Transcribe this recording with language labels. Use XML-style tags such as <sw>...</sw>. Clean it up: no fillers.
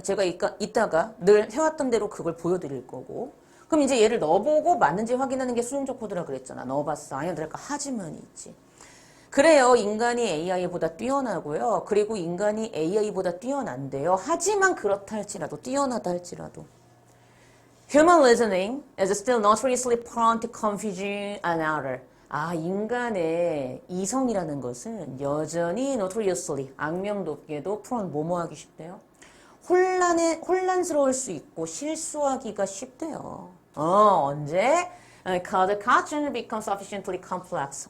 <ko>제가 이따가 늘 해왔던 대로 그걸 보여드릴 거고. 그럼 이제 얘를 넣어보고 맞는지 확인하는 게 수용적 코드라 그랬잖아. 넣어봤어. 아니야, 들을까? 하지만이 있지. 그래요. 인간이 AI보다 뛰어나고요. 그리고 인간이 AI보다 뛰어난데요. 하지만 그렇다 할지라도, 뛰어나다 할지라도.</ko> <en>Human reasoning is still notoriously prone to confusion and error.</en> <ko>아, 인간의 이성이라는 것은 여전히 notoriously, 악명 높게도 prone, 뭐뭐하기 쉽대요. 혼란스러울 수 있고 실수하기가 쉽대요. 언제?</ko> <en>Because the question becomes sufficiently complex.</en>